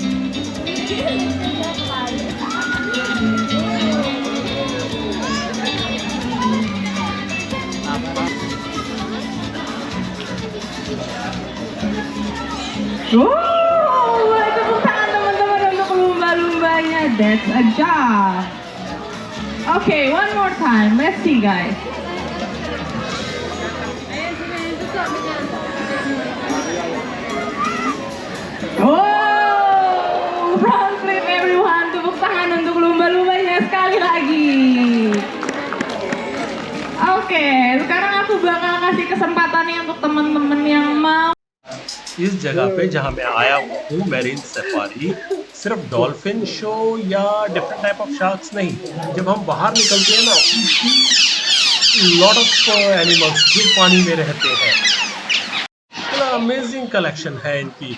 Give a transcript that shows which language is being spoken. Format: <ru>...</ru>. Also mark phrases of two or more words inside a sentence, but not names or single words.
<id>Oh, tepuk tangan teman-teman untuk lumba-lumbanya.</id> <en>That's a job. Okay, one more time. Let's see, guys. Oh, front flip everyone.</en> <id>Tepuk tangan untuk lumba-lumbanya sekali lagi. Oke, sekarang aku bakal kasih kesempatan nih untuk teman-teman yang mau.</id> <hi>इस जगह पे जहाँ मैं आया हूँ मैरीन सफारी, सिर्फ</hi> <en>dolphin show</en> <hi>या</hi> <en>different type of sharks</en> <hi>नहीं, जब हम बाहर निकलते हैं ना,</hi> <en>lot of animals</en> <hi>जो पानी में रहते हैं,</hi> <en>amazing collection</en> <hi>है इनकी।</hi>